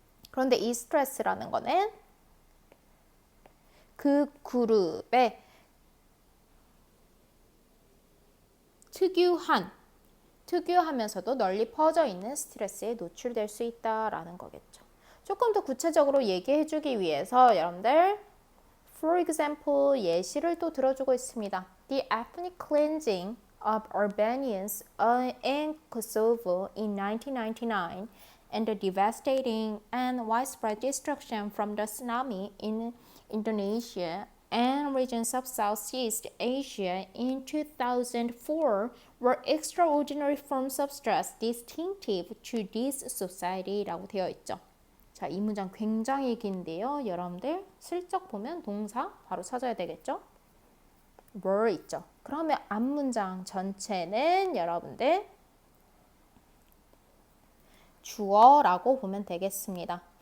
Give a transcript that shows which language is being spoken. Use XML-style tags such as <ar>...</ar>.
<ko>그런데 이 스트레스라는 거는 그 그룹의 특유하면서도 널리 퍼져 있는 스트레스에 노출될 수 있다라는 거겠죠. 조금 더 구체적으로 얘기해 주기 위해서 여러분들</ko> <en>for example</en> <ko>예시를 또 들어주고 있습니다.</ko> <en>The ethnic cleansing of Albanians in Kosovo in 1999 and the devastating and widespread destruction from the tsunami in Indonesia and regions of Southeast Asia in 2004 were extraordinary forms of stress distinctive to this society</en> <ko>라고 되어 있죠. 자, 이 문장 굉장히 긴데요. 여러분들 슬쩍 보면 동사 바로 찾아야 되겠죠? were 있죠. 그러면 앞문장 전체는 여러분들 주어라고 보면 되겠습니다.</ko>